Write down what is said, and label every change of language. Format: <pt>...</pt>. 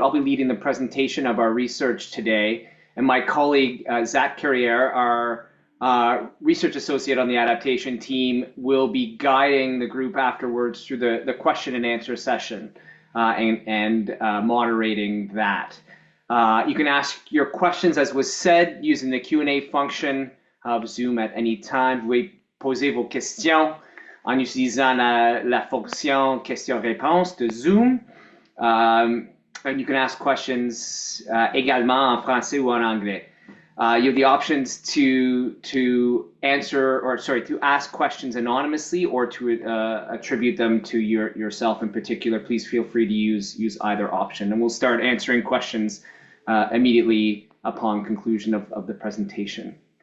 <en>I'll be leading the presentation of our research today. And my colleague, Zach Carriere, our research associate on the adaptation team, will be guiding the group afterwards through the question and answer session and moderating that. You can ask your questions, as was said, using the Q&A function of Zoom at any time.</en> <fr>Vous pouvez poser vos questions en utilisant la fonction questions-réponses de Zoom.</fr> <en>And you can ask questions</en> <fr>également en français ou en anglais.</fr> <en>You have the options to ask questions anonymously or to attribute them to yourself in particular. Please feel free to use either option, and we'll start answering questions immediately upon conclusion of the presentation.</en>